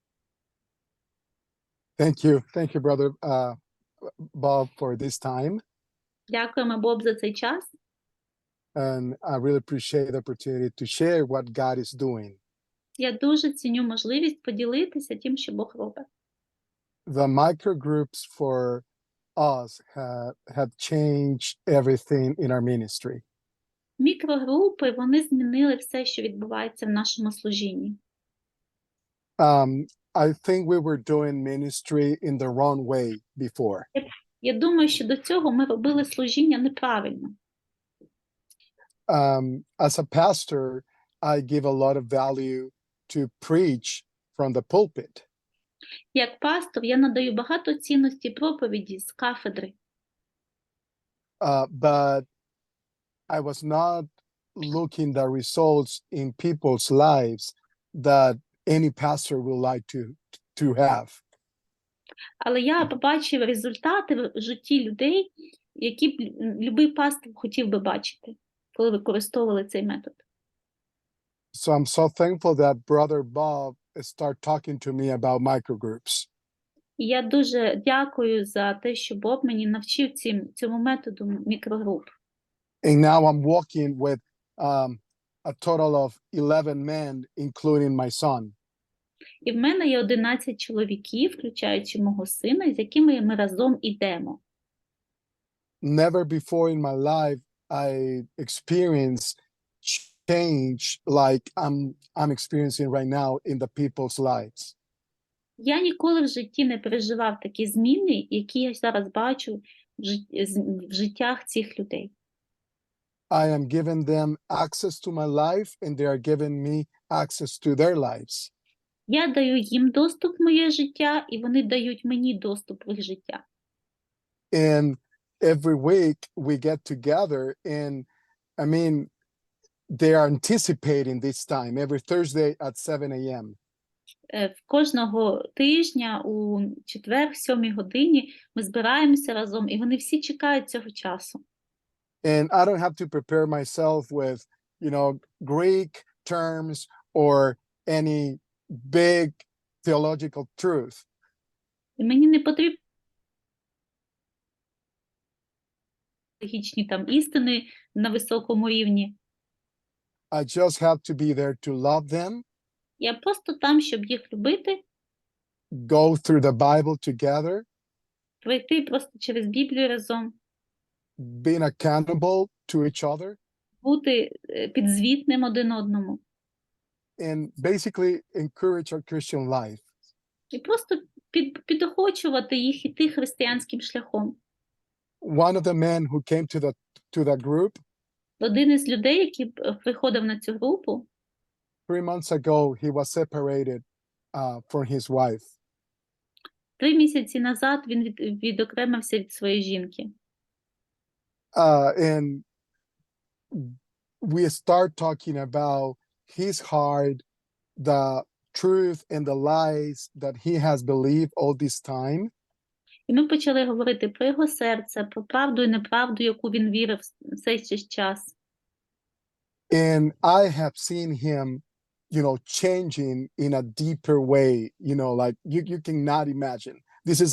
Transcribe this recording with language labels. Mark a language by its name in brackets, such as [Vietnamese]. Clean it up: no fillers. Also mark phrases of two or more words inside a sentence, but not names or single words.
[English] Thank you, brother Bob, for this time, [Ukrainian] Дякуємо, Боб, за цей час. [English] and I really appreciate the opportunity to share what God is doing. [Ukrainian] Я дуже ціню можливість поділитися тим, що Бог робить. [English] The microgroups for us have changed everything in our ministry. [Ukrainian] Мікрогрупи, вони змінили все, що відбувається в нашому служінні. [English] I think we were doing ministry in the wrong way before. [Ukrainian] Я думаю, що до цього ми робили служіння неправильно. [English] As a pastor, I give a lot of value to preach from the pulpit. [Ukrainian] Як пастор, я надаю багато цінності проповіді з кафедри, [English] But I was not looking the results in people's lives that any pastor would like to have. [Ukrainian] але я побачив результати в житті людей, які б любий пастор хотів би бачити, коли використовували цей метод. [English] So I'm so thankful that Brother Bob started talking to me about microgroups. [Ukrainian] І я дуже дякую за те, що Бог мені навчив цьому методу мікрогруп. [English] And now I'm walking with a total of 11 men, including my son. [Ukrainian] І в мене є 11 чоловіків, включаючи мого сина, з якими ми разом ідемо. [English] Never before in my life I experienced change like I'm experiencing right now in the people's lives. [Ukrainian] Я ніколи в житті не переживав такі зміни, які я зараз бачу в життях цих людей. [English] I am giving them access to my life and they are giving me access to their lives. [Ukrainian] Я даю їм доступ в моє життя, і вони дають мені доступ в їх життя. [English] And every week we get together and I mean, they are anticipating this time every Thursday at 7 a.m. [Ukrainian] В кожного тижня у четвер, в 7 годині, ми збираємося разом, і вони всі чекають цього часу. [English] And I don't have to prepare myself with, Greek terms or any big theological truth. [Ukrainian] І мені не потрібні логічні там істини на високому рівні. [English] I just have to be there to love them, [Ukrainian] Я просто там, щоб їх любити, [English] go through the Bible together, [Ukrainian] пройти просто через Біблію разом, [English] being accountable to each other, [Ukrainian] бути підзвітним один одному. [English] and basically encourage our Christian life. [Ukrainian] І просто підохочувати їх іти християнським шляхом. [English] One of the men who came to the group [Ukrainian] Один із людей, який приходив на цю групу, [English] 3 months ago, he was separated from his wife. [Ukrainian] 3 місяці назад він відокремився від своєї жінки. [English] And we start talking about his heart, the truth and the lies that he has believed all this time. [Ukrainian] І ми почали говорити про його серце, про правду і неправду, яку він вірив цей час. [English] And I have seen him, changing in a deeper way, like you cannot imagine. This is a